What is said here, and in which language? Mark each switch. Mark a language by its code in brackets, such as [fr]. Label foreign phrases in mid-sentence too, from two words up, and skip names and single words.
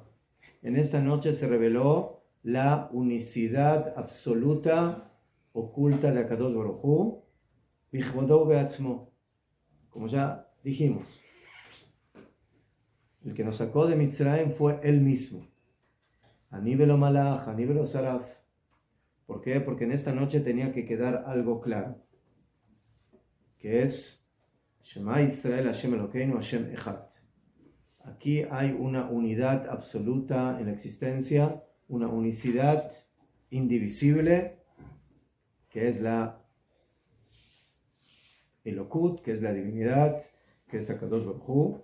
[es] En esta noche se reveló la unicidad absoluta oculta de [he] הקדוש ברוך הוא בכבודו בעצמו. [es] Como ya dijimos, el que nos sacó de Mitzrayim fue él mismo. [he] אני ולא מלאך אני ולא שרף. [es] ¿Por qué? Porque en esta noche tenía que quedar algo claro, que es [he] שמע ישראל השם אלוקינו השם אחד. [es] Aquí hay una unidad absoluta en la existencia, una unicidad indivisible, que es la Elokut, que es la divinidad, que es [he] הקדוש ברוך הוא.